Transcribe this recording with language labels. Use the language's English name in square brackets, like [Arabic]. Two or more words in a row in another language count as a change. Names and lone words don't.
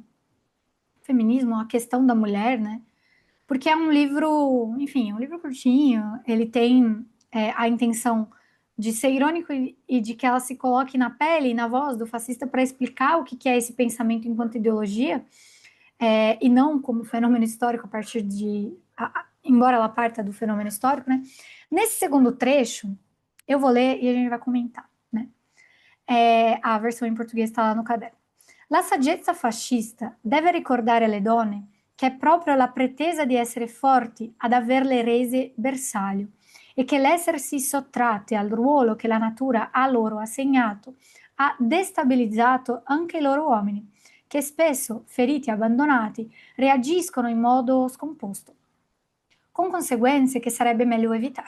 [Portuguese] O feminismo, a questão da mulher, né? Porque é um livro, enfim, é um livro curtinho, ele tem a intenção de ser irônico e de que ela se coloque na pele e na voz do fascista para explicar o que é esse pensamento enquanto ideologia, e não como fenômeno histórico a partir embora ela parta do fenômeno histórico, né? Nesse segundo trecho, eu vou ler e a gente vai comentar, né? A versão em português está lá no caderno. [Italian] La saggezza fascista deve ricordare alle donne che è proprio la pretesa di essere forti ad averle rese bersaglio e che l'essersi sottratte al ruolo che la natura a loro assegnato ha destabilizzato anche i loro uomini, che spesso, feriti e abbandonati, reagiscono in modo scomposto, con conseguenze che sarebbe meglio evitare.